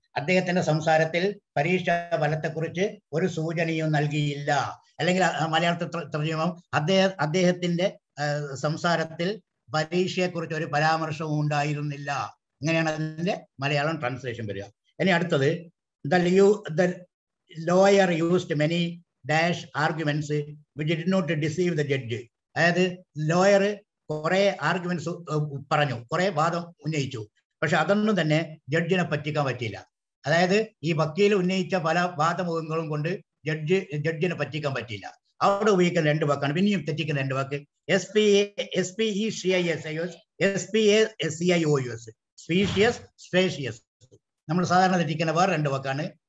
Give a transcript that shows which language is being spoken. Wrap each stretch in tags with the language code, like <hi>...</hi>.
<ml>അദ്ദേഹത്തിന്റെ സംസാരത്തിൽ പരീക്ഷാ ഫലത്തെക്കുറിച്ച് ഒരു സൂചനയും നൽകിയില്ല. അല്ലെങ്കിൽ മലയാളത്തിൽ തർജ്ജമം അദ്ദേഹത്തിന്റെ സംസാരത്തിൽ പരീക്ഷയെക്കുറിച്ച് ഒരു പരാമർശവും ഉണ്ടായിരുന്നില്ല. ഇങ്ങനെയാണ് അതിന്റെ മലയാളം ട്രാൻസ്ലേഷൻ വരിക. ഇനി അടുത്തത്</ml> <en>the lawyer used many dash arguments which did not deceive the judge.</en> <ml>അതായത് ലോയർ കുറെ ആർഗ്യുമെന്റ്സ് പറഞ്ഞു, കുറെ വാദം ഉന്നയിച്ചു. പക്ഷെ അതൊന്നും തന്നെ ജഡ്ജിനെ പറ്റിക്കാൻ പറ്റിയില്ല. അതായത് ഈ വക്കീൽ ഉന്നയിച്ച പല വാദമുഖങ്ങളും കൊണ്ട് ജഡ്ജിനെ പറ്റിക്കാൻ പറ്റിയില്ല. അവിടെ ഉപയോഗിക്കുന്ന രണ്ട് വാക്കാണ്, പിന്നെയും തെറ്റിക്കുന്ന രണ്ട് വാക്ക്. SPECIOUS, SPACIOUS, species, spacious. നമ്മൾ സാധാരണ തെറ്റിക്കുന്ന വേറെ രണ്ട് വാക്കാണ്</ml>